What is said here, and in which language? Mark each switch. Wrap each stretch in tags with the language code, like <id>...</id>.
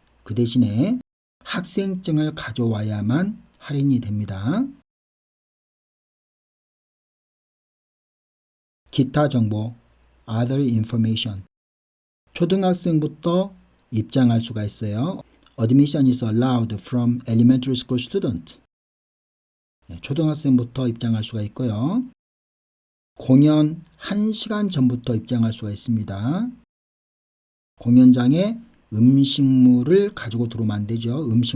<ko>그 대신에 학생증을 가져와야만 할인이 됩니다. 기타 정보,</ko> <en>other information.</en> <ko>초등학생부터 입장할 수가 있어요.</ko> <en>Admission is allowed from elementary school student.</en> <ko>초등학생부터 입장할 수가 있고요. 공연 1시간 전부터 입장할 수가 있습니다. 공연장에 음식물을 가지고 들어오면 안 되죠.</ko>